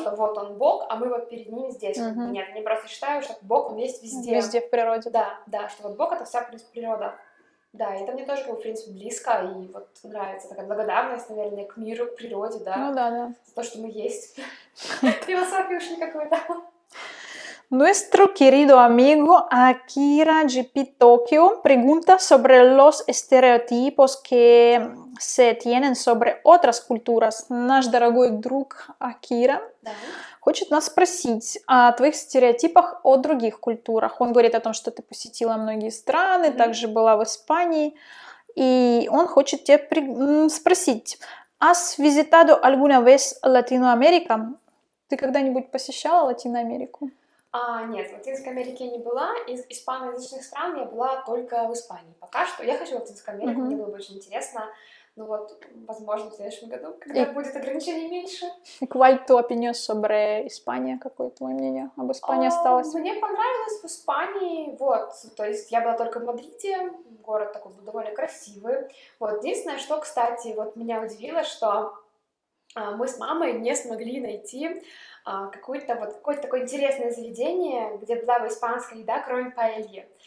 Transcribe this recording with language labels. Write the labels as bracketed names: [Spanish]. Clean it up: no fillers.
[Russian] что вот он Бог, а мы вот перед ним здесь, как бы Мгм. нет. Они просто считают, что Бог, он есть везде. Везде в природе. Да, да, что вот Бог — это вся, в принципе, природа. Да, и это мне тоже, как бы, в принципе, близко, и вот нравится такая благодарность, наверное, к миру, к природе, Ну да, да, да. за то, что мы есть. Философия уж не какой-то. [Spanish] Nuestro querido amigo Akira GP Tokyo pregunta sobre los estereotipos que se tienen sobre otras culturas. [Russian] Наш дорогой друг Акира Да. хочет нас спросить о твоих стереотипах о других культурах. Он говорит о том, что ты посетила многие страны, также была в Испании, и он хочет тебя спросить: [Spanish] ¿Has visitado alguna vez Latinoamérica? [Russian] Ты когда-нибудь посещала Латиноамерику? Нет, в Латинской Америке я не была. Из испаноязычных стран я была только в Испании. Пока что я хочу в Латинскую Америку, мне Мгм. было бы очень интересно. Ну вот, возможно, в следующем году, когда И будет ограничений меньше. [Spanish] ¿Cuál tu opinión sobre Испания? [Russian] Какое твое мнение об Испании осталось? Мне понравилось в Испании, вот, то есть я была только в Мадриде, город такой был довольно красивый. Вот, единственное, что, кстати, вот меня удивило, что мы с мамой не смогли найти какое-то такое интересное заведение, где была бы испанская еда, кроме паэльи.